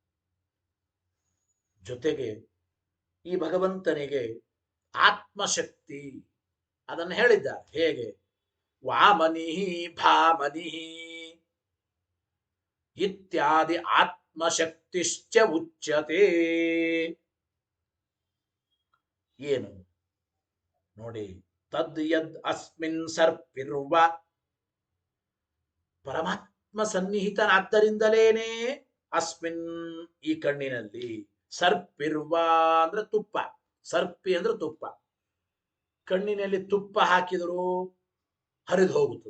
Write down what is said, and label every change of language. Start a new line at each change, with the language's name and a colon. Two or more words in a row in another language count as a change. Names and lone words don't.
Kannada: ಜೊತೆಗೆ ಈ ಭಗವಂತನಿಗೆ ಆತ್ಮಶಕ್ತಿ ಅದನ್ನು ಹೇಳಿದ್ದಾರೆ. ಹೇಗೆ?
Sanskrit: ವಾಮನಿ ಭಾಮನಿ ಇತ್ಯಾದಿ ಆತ್ಮಶಕ್ತಿಶ್ಚ ಉಚ್ಯತೆ.
Kannada: ಏನು ನೋಡಿ,
Sanskrit: ತದ್ ಯದ್ ಅಸ್ಮಿನ್ ಸರ್ಪಿರ್ವ,
Kannada: ಪರಮಾತ್ಮ ಸನ್ನಿಹಿತನಾದ್ದರಿಂದಲೇನೆ ಅಸ್ಮಿನ್ ಈ ಕಣ್ಣಿನಲ್ಲಿ, ಸರ್ಪಿರ್ವ ಅಂದ್ರೆ ತುಪ್ಪ, ಸರ್ಪಿ ಅಂದ್ರೆ ತುಪ್ಪ. ಕಣ್ಣಿನಲ್ಲಿ ತುಪ್ಪ ಹಾಕಿದರೂ ಹರಿದು ಹೋಗುತ್ತದೆ.